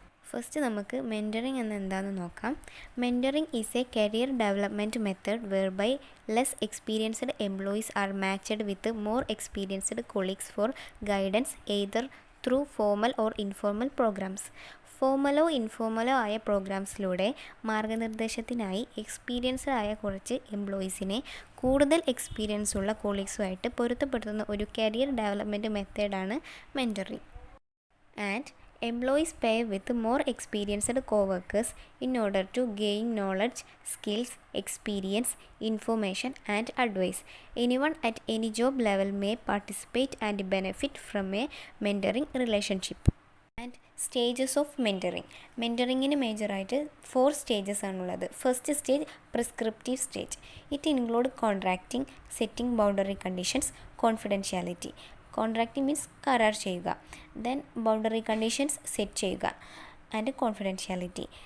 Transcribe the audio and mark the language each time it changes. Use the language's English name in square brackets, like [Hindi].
[Malayalam] First നമുക്ക് mentoring എന്ന് എന്താണെന്ന് നോക്കാം. [English] Mentoring is a career development method whereby less experienced employees are matched with more experienced colleagues for guidance either through formal or informal programs. [Malayalam] ഫോർമലോ ഇൻഫോർമലോ ആയ പ്രോഗ്രാംസിലൂടെ മാർഗനിർദ്ദേശത്തിനായി experienced ആയ കുറച്ച് എംപ്ലോയീസിനെ കൂടുതൽ experience ഉള്ള കൊളീഗ്സുമായിട്ട് പൊരുത്തപ്പെടുത്തുന്ന ഒരു കരിയർ ഡെവലപ്മെൻറ്റ് മെത്തേഡാണ് mentoring. [English] And employees pair with more experienced co-workers in order to gain knowledge, skills, experience, information and advice. Anyone at any job level may participate and benefit from a mentoring relationship. And stages of mentoring. [Malayalam] മെൻറ്ററിങ്ങിന് മേജറായിട്ട് 4 stages ആണുള്ളത്. [English] First stage prescriptive stage. It include contracting, setting boundary conditions, confidentiality. [Malayalam] Contracting means കരാർ ചെയ്യുക, then boundary conditions set ചെയ്യുക and confidentiality.